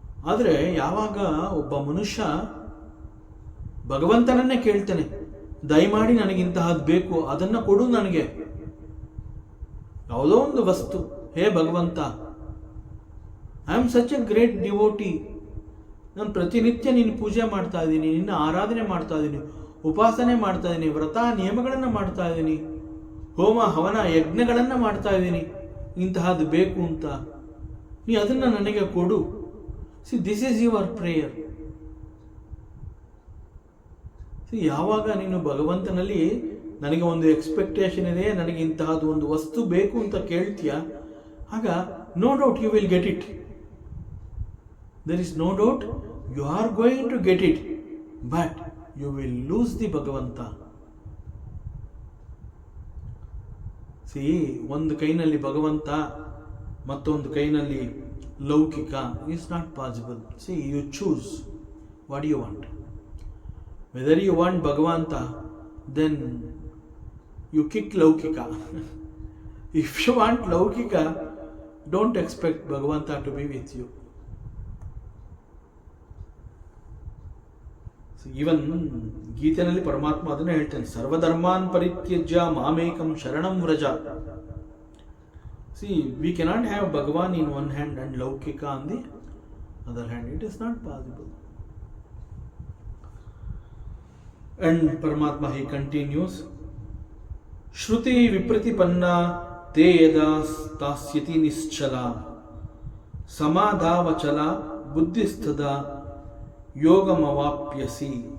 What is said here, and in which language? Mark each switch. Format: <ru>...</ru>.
<kn>ಆದರೆ ಯಾವಾಗ ಒಬ್ಬ ಮನುಷ್ಯ ಭಗವಂತನನ್ನೇ ಕೇಳ್ತಾನೆ, ದಯಮಾಡಿ ನನಗಿಂತಹದ್ದು ಬೇಕು, ಅದನ್ನು ಕೊಡು ನನಗೆ, ಯಾವುದೋ ಒಂದು ವಸ್ತು, ಹೇ ಭಗವಂತ,</kn> <en>I am such a great devotee,</en> <kn>ನಾನು ಪ್ರತಿನಿತ್ಯ ನಿನ್ನ ಪೂಜೆ ಮಾಡ್ತಾ ಇದ್ದೀನಿ, ನಿನ್ನ ಆರಾಧನೆ ಮಾಡ್ತಾ ಇದ್ದೀನಿ, ಉಪಾಸನೆ ಮಾಡ್ತಾ ಇದ್ದೀನಿ, ವ್ರತ ನಿಯಮಗಳನ್ನು ಮಾಡ್ತಾ ಇದ್ದೀನಿ, ಹೋಮ ಹವನ ಯಜ್ಞಗಳನ್ನು ಮಾಡ್ತಾ ಇದ್ದೀನಿ, ಇಂತಹದ್ದು ಬೇಕು ಅಂತ ನೀ ಅದನ್ನು ನನಗೆ ಕೊಡು.</kn> <en>This is your prayer.</en> <kn>ಯಾವಾಗ ನೀನು ಭಗವಂತನಲ್ಲಿ ನನಗೆ ಒಂದು ಎಕ್ಸ್ಪೆಕ್ಟೇಷನ್ ಇದೆ, ನನಗೆ ಇಂತಹದ್ದು ಒಂದು ವಸ್ತು ಬೇಕು ಅಂತ ಕೇಳ್ತೀಯ, ಆಗ</kn> <en>No doubt you will get it. there is no doubt you are going to get it, but you will lose the Bhagavanta.</en> <kn>See, ಒಂದು ಕೈನಲ್ಲಿ ಭಗವಂತ ಮತ್ತೊಂದು ಕೈನಲ್ಲಿ ಲೌಕಿಕ</kn> <en>is not possible. See, you choose what you want. Whether you want Bhagavanta, then you kick laukika. If you want laukika, don't expect Bhagavanta to be with you.</en> <kn>Even ಗೀತೆಯಲ್ಲಿ ಪರಮಾತ್ಮ ಅದನ್ನೇ ಹೇಳ್ತಾನೆ,</kn> <sa>ಸರ್ವಧರ್ಮಾನ್ ಪರಿತ್ಯಜ್ಯ ಮಾಮೇಕಂ ಶರಣಂ ವ್ರಜ.</sa> <en>See, we cannot have Bhagavan in one hand and Laukika on the other hand. It is not possible. And Paramatma, he continues,</en> <sa>Shruti vipratipanna te yada stasyati nischala samadhavachala buddhisthada yogamavapyasi.</sa>